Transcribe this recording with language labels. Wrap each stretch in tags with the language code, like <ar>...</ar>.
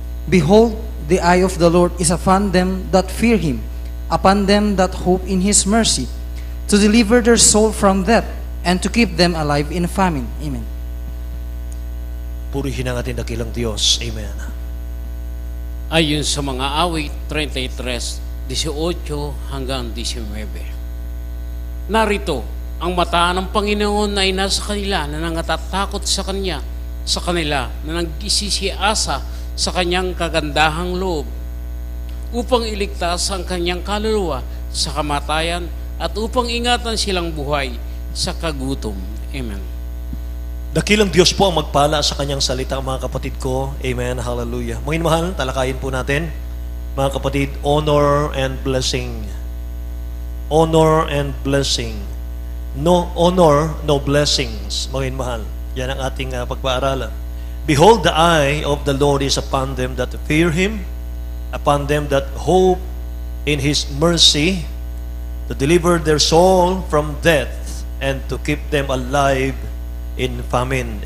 <en>Behold, the eye of the Lord is upon them that fear Him, upon them that hope in His mercy, to deliver their soul from death, and to keep them alive in famine. Amen.</en> <tl>Purihin ang ating dakilang Diyos. Amen. Ayon sa mga awit 33, 18 hanggang 19. Narito, ang mata ng Panginoon ay nasa kanila na nangatatakot sa Kanya, sa kanila na nag-isisiasa sa Kanyang kagandahang loob, upang iligtas ang Kanyang kaluluwa sa kamatayan at upang ingatan silang buhay sa kagutom. Amen. Dakilang Diyos po ang magpala sa Kanyang salita, mga kapatid ko. Amen. Hallelujah. Mga mahal, talakayin po natin, mga kapatid,</tl> <en>honor and blessing. Honor and blessing. No honor, no blessings.</en> <tl>Mga mahal, yan ang ating pagpaaralan.</tl> <en>Behold, the eye of the Lord is upon them that fear Him, upon them that hope in His mercy, to deliver their soul from death, and to keep them alive in famine.</en>